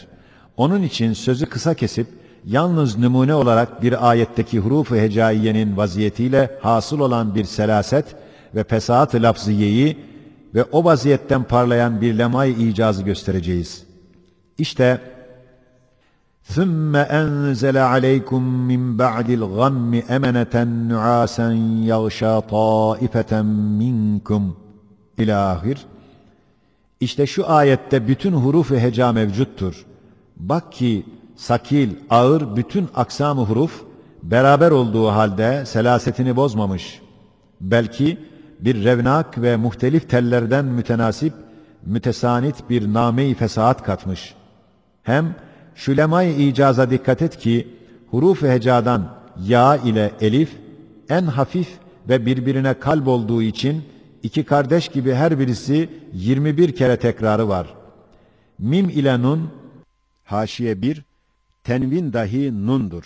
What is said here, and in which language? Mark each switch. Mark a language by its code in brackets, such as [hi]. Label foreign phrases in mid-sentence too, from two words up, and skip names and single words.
[tr] Onun için sözü kısa kesip, yalnız numune olarak bir ayetteki huruf-u hecaiyenin vaziyetiyle hasıl olan bir selaset ve fesahat-ı lafziyeyi ve o vaziyetten parlayan bir lemay icazı göstereceğiz. [ar] İşte ثُمَّ أَنْزَلَ عَلَيْكُمْ مِنْ بَعْدِ الْغَمِّ أَمَنَةً نُعَاسًا يَغْشَى طَائِفَةً مِنْكُمْ İlâhir. [tr] İşte şu ayette bütün huruf-u heca mevcuttur. Bak ki sakil, ağır bütün aksam-ı huruf beraber olduğu halde selasetini bozmamış. Belki bir revnak ve muhtelif tellerden mütenasip, mütesanit bir name-i fesahat katmış. Hem şu lemay-i icaza dikkat et ki, huruf-u hecadan ya ile elif en hafif ve birbirine kalp olduğu için iki kardeş gibi her birisi 21 kere tekrarı var. Mim ile nun, haşiye 1, tenvin dahi nundur.